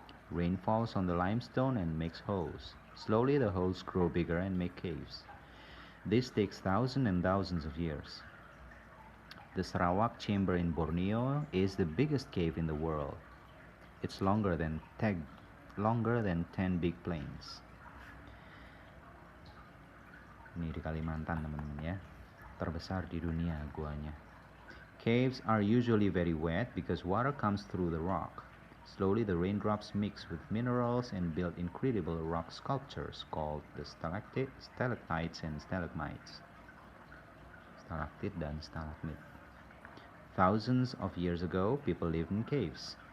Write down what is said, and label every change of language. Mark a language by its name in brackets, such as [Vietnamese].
[English] Rain falls on the limestone and makes holes. Slowly the holes grow bigger and make caves. This takes thousands and thousands of years. The Sarawak Chamber in Borneo is the biggest cave in the world. It's longer than 10 big planes. [Indonesian] Ini di Kalimantan teman-teman ya. Terbesar di dunia guanya. [English] Caves are usually very wet because water comes through the rock. Slowly the raindrops mix with minerals and build incredible rock sculptures called the stalactites and stalagmites. [Indonesian] Stalactite dan stalagmit. [English] Thousands of years ago, people lived in caves.